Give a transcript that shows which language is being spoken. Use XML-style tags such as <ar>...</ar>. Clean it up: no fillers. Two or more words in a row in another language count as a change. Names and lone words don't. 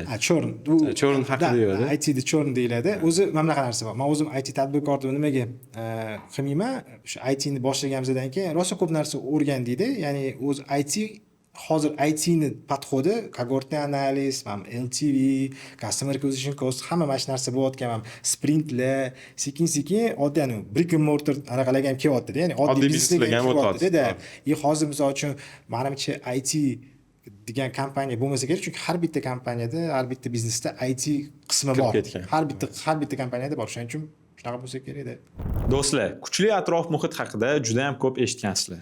<uz>Churn haqida yo'q-da. ITda churn deyiladi. O'zi mana bunaqa narsa bor. Men o'zim IT tadbirkordim, nimaga qilmayman? Shu ITni boshlaganimizdan keyin rosa ko'p narsa o'rgandikda. Ya'ni o'zi IT hozir ITni podxodi,</uz> <ru>когортный analiz,</ru> <uz>LTV,</uz> <en>customer acquisition cost,</en> <uz>hamma mana shu narsa bo'layotgan, sprintlar, sekin-sekin oddiy</uz> <en>brick and mortar</en> <uz>anaqalarga ham kelyapti-da, ya'ni oddiy bizneslarga ham kelyapti-da. Hozir misol uchun menimcha IT degan kompaniya bo'lmasa kerak, chunki har bitta kompaniyada, har bitta biznesda IT qismi bor. Har bitta kompaniyada bor. Shuning uchun shunaqa bo'lsa kerak-da. Do'stlar, kuchli atrof muhit haqida juda ham ko'p eshitgansizlar.</uz>